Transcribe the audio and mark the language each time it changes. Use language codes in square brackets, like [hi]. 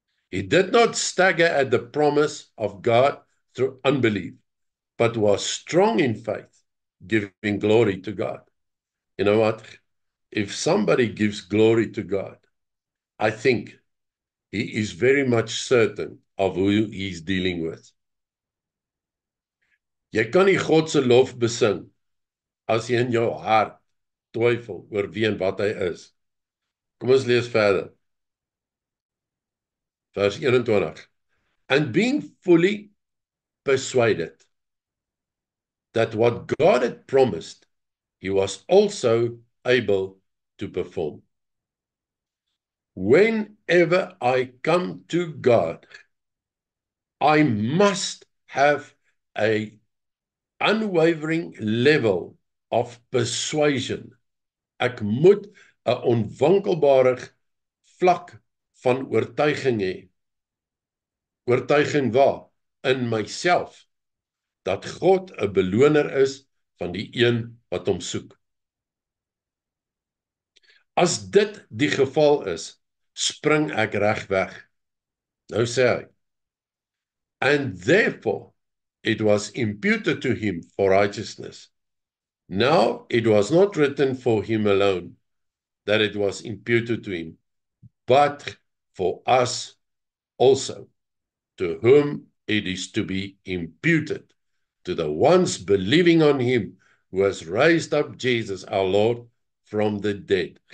[en] He did not stagger at the promise of God through unbelief, but was strong in faith, giving glory to God. You know what? If somebody gives glory to God, I think he is very much certain of who he's dealing with. [af] Jy kan nie God se lof besing as jy in jou hart twyfel oor wie en wat hy is. Kom ons lees verder. Vers 21. [en] And being fully persuaded that what God had promised, he was also able to perform. Whenever I come to God, I must have an unwavering level of persuasion. [af] Ek moet 'n onwankelbare vlak van oortuiging hê. Oortuiging waar? [en] In myself, [af] dat God 'n beloner is van die een wat hom soek. As dit die geval is, spring ek reg weg. Nou sê hy, [en] and therefore it was imputed to him for righteousness. Now it was not written for him alone that it was imputed to him, but for us also, to whom it is to be imputed, to the ones believing on him who has raised up Jesus our Lord from the dead.